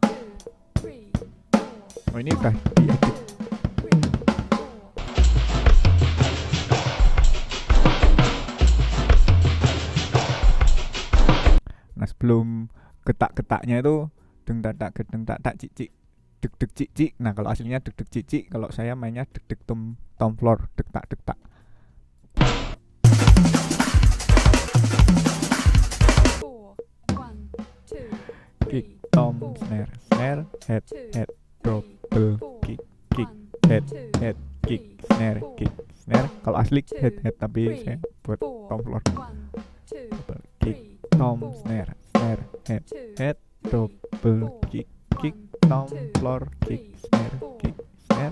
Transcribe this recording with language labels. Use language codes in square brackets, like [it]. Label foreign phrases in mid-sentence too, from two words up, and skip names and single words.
[id] Oh, ini udah diedit. Nah, sebelum getak-getaknya itu deng tak tak gedeng tak tak cicik deg deg cicik. Nah, kalau aslinya deg deg cicik, kalau saya mainnya deg deg [en] tom floor, [id] deg tak deg tak. [en] Kick, tom, snare, snare, head, head, double, kick, kick, head, head, kick, snare, kick, snare. [id] Kalau asli [en] head, head, [id] tapi saya buat [en] tom floor. Double, kick, tom, snare, snare, head, head, double, kick, kick, tom, floor, kick, snare, kick, snare.